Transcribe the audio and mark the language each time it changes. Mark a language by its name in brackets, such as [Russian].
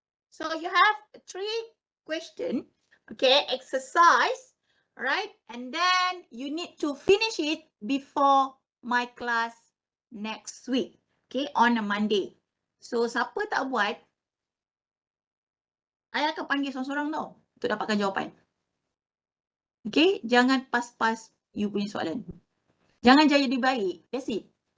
[English] So you have 3 question, okay, exercise, right? And then you need to finish it before my class next week, okay, on a Monday. [Malay] So siapa tak buat, I akan panggil seorang-seorang tau untuk dapatkan jawapan. Okay, jangan pas-pas you punya soalan. Jangan jadi baik, [English] that's it.